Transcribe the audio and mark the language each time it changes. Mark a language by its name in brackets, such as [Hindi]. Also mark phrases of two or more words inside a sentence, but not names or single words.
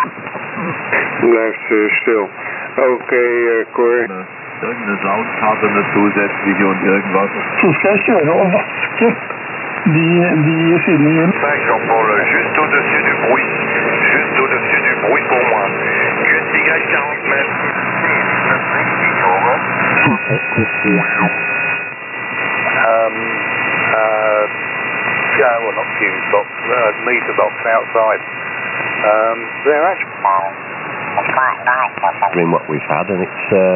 [Dutch] Blijft stil. Oké, Cor. [German] Irgendeine Soundkarte eine zusätzliche und irgendwas. Die Filme. [French] 5 Jean-Paul, juste au-dessus du bruit. Juste au-dessus du bruit pour moi. QTH 40 mètres. [English] Well, not fuse box, meter box outside. They're actually In what we've had, and it's